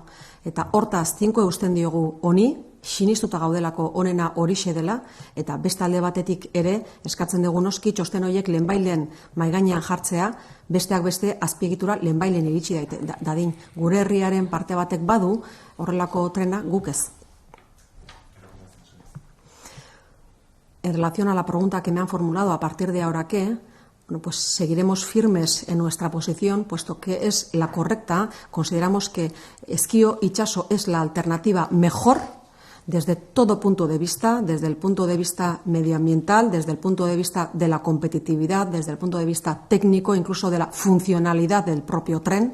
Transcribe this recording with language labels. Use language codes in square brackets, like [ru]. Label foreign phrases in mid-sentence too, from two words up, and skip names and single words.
[eu] Eta hortaz, tinko eusten diogu honi, sinistuta gaudelako onena horixe dela, eta beste alde batetik ere, eskatzen dugu noski txosten horiek lehenbailen maigainean jartzea, besteak beste azpiegitura lehenbailen iritsi dadin. Gure herriaren parte batek badu, horrelako trena guk ez. [es] En relación a la pregunta que me han formulado a partir de ahora qué, bueno, pues seguiremos firmes en nuestra posición, puesto que es la correcta. Consideramos que Ezkio Itsaso es la alternativa mejor desde todo punto de vista, desde el punto de vista medioambiental, desde el punto de vista de la competitividad, desde el punto de vista técnico, incluso de la funcionalidad del propio tren.